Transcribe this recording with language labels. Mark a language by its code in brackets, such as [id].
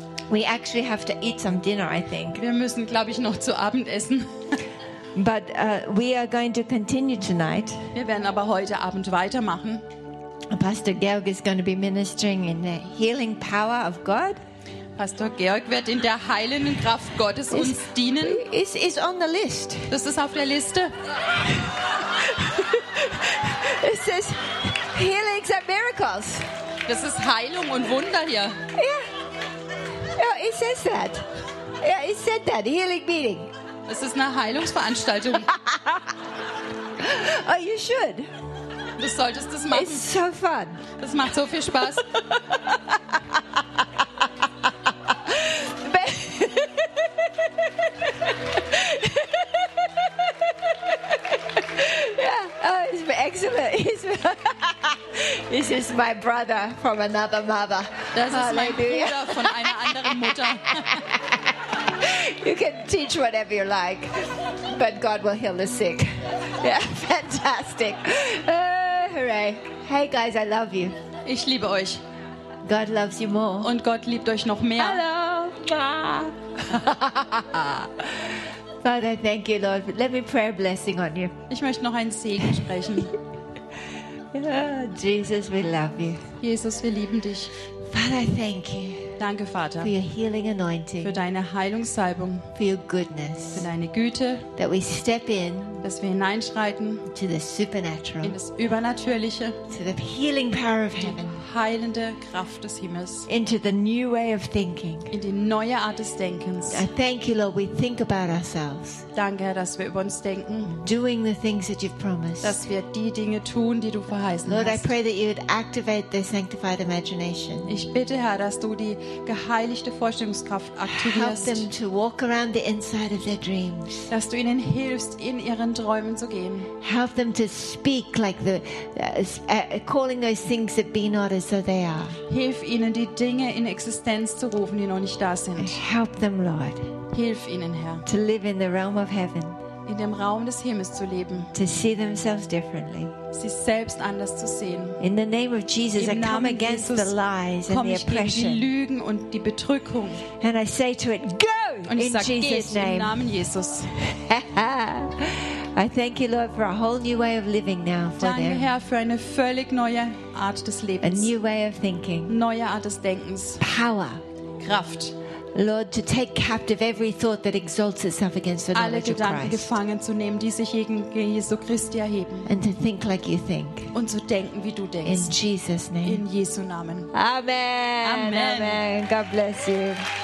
[en] We actually have to eat some dinner, I think. [de] Wir müssen, glaube ich, noch zu Abend essen. [en] But we are going to continue tonight. [de] Wir werden aber heute Abend weitermachen. [en] Pastor Georg is going to be ministering in the healing power of God. [de] Pastor Georg wird in der heilenden Kraft Gottes uns dienen. [en] Is on the list. [de] Das ist auf der Liste. [en] It says healings and miracles. [de] Das ist Heilung und Wunder hier. [en] Yeah. Yeah, it says that. Yeah, it said that. Healing meeting. [de] Das ist eine Heilungsveranstaltung. [en] Oh, you should. [de] Du solltest das machen. [en] It's so fun. [de] Das macht so viel Spaß. [en] Yeah. Oh, it's excellent. This is my brother from another mother. [de] Das ist mein Bruder von einer anderen Mutter. [en] You can teach whatever you like, but God will heal the sick. Yeah, fantastic. Hooray. Hey guys, I love you. [de] Ich liebe euch. [en] God loves you more. [de] Und Gott liebt euch noch mehr. [en] Hello. Ah. Father, thank you, Lord. Let me pray a blessing on you. [de] Ich möchte noch einen Segen sprechen. [en] Jesus, we love you. [de] Jesus, wir lieben dich. [en] Father, thank you. [de] Danke, Vater. [en] For your healing anointing. [de] Für deine Heilungssalbung. [en] For your goodness. [de] Für deine Güte. [en] That we step in. [de] Dass wir hineinschreiten. [en] To the supernatural. [de] In das Übernatürliche. [en] To the healing power of heaven. [de] Heilende Kraft des Himmels. [en] Into the new way of thinking. [de] In die neue Art des Denkens. [en] I thank you, Lord, we think about ourselves. [de] Danke, dass wir über uns denken. [en] Doing the things that you've promised. [de] Dass wir die Dinge tun, die du verheißen [en] Lord, [de] hast. [en] Lord, I pray that you would activate the sanctified imagination. [de] Ich bitte, Herr, dass du die geheiligte Vorstellungskraft aktivierst. [en] Help them to walk around the inside of their dreams. [de] Dass du ihnen hilfst, in ihren Träumen zu gehen. [en] Help them to speak like the calling those things that be not as though they are. [de] Hilf ihnen, die Dinge in Existenz zu rufen, die noch nicht da sind. [en] Help them, Lord. [de] Hilf ihnen, Herr. [en] To live in the realm of heaven. [de] In dem Raum des Himmels zu leben. [en] To see themselves differently. [de] Sich selbst anders zu sehen. [en] In the name of Jesus, [de] Im [en] I come against [de] Jesus [en] the lies and the oppression. [de] Die Lügen und die Bedrückung. [en] And I say to it, go [de] und [en] in Jesus' name. [de] Im Namen Jesus. [en] I thank you, Lord, for a whole new way of living now for [de] Danke, [en] them. [de] Herr, für eine völlig neue Art des Lebens. [en] A new way of thinking. [de] Neue Art des Denkens. [en] Power. [de] Kraft. [en] Lord, to take captive every thought that exalts itself against the knowledge of Christ. [de] Alle Gedanken gefangen zu nehmen, die sich gegen Jesu Christi erheben. [en] And to think like you think. [de] Und zu denken, wie du denkst. [en] In Jesus' name. [de] In Jesu Namen. [en] Amen. [de] Amen. [en] Amen. God bless you.